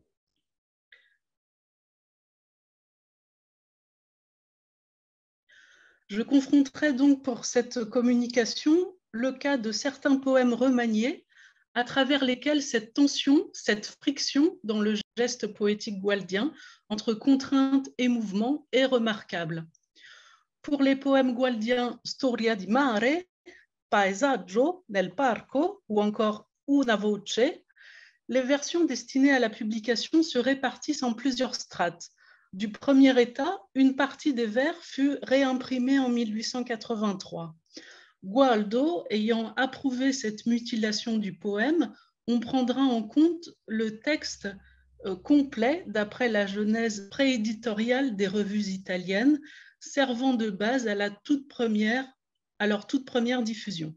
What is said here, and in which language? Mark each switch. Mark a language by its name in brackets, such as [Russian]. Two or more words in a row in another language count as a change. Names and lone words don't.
[French] Je confronterai donc pour cette communication le cas de certains poèmes remaniés à travers lesquels cette tension, cette friction dans le geste poétique gualdien entre contrainte et mouvement est remarquable. Pour les poèmes gualdiens Storia di mare, Paesaggio nel parco ou encore Una voce, les versions destinées à la publication se répartissent en plusieurs strates. Du premier état, une partie des vers fut réimprimée en 1883. Gualdo ayant approuvé cette mutilation du poème, on prendra en compte le texte complet d'après la genèse prééditoriale des revues italiennes, servant de base à leur toute première diffusion.